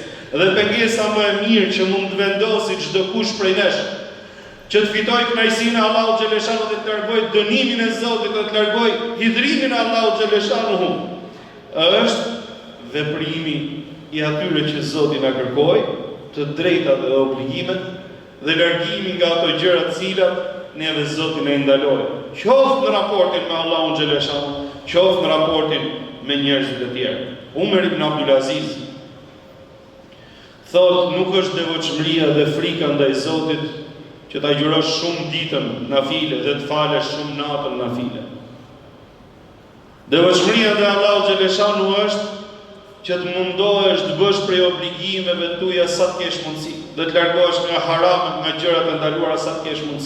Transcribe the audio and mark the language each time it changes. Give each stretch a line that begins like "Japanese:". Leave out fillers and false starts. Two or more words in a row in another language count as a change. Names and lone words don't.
Albanian: Dhe pengesa më e mirë që mund të vendosi çdo kush prej nesh, që të fitoj kënaqësinë e Allahut xhaleshanu dhe të largoj dënimin e Zotit dhe të largoj hidrimin e Allahut xhaleshanu, është veprimi i atyre që Zoti na kërkoi, të drejtat dhe obligimet, dhe largimi nga ato gjëra të cilat neve Zoti na ndaloi. Qoftë në raportin me Allahun xhaleshanu, qoftë në raportin me njerëzit e tjerë. Umar ibn Abdulaziz thotë, nuk është devotshmëria dhe frika ndaj Zotit që ta agjërosh shumë ditën nafile dhe të falesh shumë natën nafile. Devotshmëria ndaj Allahut xhaleshanu është që të mundohesh të bësh prej obligimeve tuaja sa të kesh mundësi, dhe të largohesh nga haramet, nga gjërat e ndaluara sa të kesh mundësi.